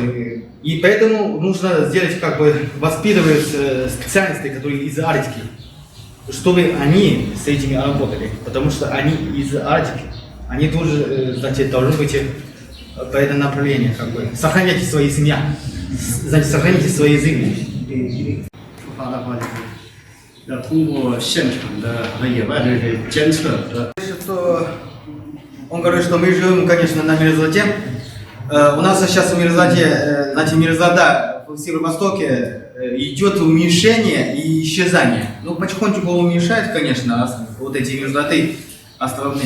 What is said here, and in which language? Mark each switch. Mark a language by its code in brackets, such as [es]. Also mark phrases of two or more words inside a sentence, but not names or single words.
[ru] И поэтому нужно сделать, воспитывать специалисты, которые из Арктики, чтобы они с этими работали, потому что они из Арктики. они тоже, значит, должны быть по этому направлению, как бы. Сохраняйте свои семья, значит, сохраните свои языки. [zh] 要通过现场的和野外的这个监测和 [ru] Что он говорит, что мы живем, конечно, на Мирзлате. У нас сейчас в Мирзлате, значит, Мирзлата в северо-востоке идет уменьшение и исчезание. Ну, потихонечку уменьшает, конечно, вот эти Мирзлаты островные.